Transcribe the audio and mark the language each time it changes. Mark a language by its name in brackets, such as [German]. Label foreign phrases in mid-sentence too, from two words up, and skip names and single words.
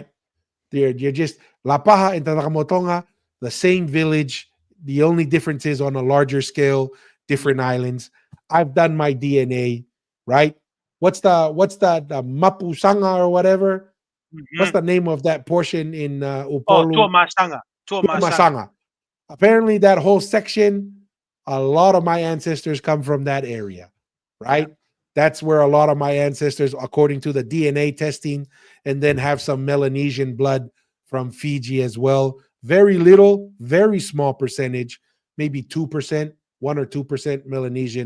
[English] You're just La Paha and Tatamotonga, the same village. The only difference is on a larger scale, different islands. I've done my DNA, right? What's the Mapusanga or whatever? What's Mhm. the name of that portion in Oh, Upolu? Tuamasanga. Tuamasanga. Masanga. Apparently, that whole section, a lot of my ancestors come from that area, right? That's where a lot of my ancestors, according to the DNA testing, and then have some Melanesian blood from Fiji as well. Very little, very small percentage, maybe 2%, 1 or 2% Melanesian.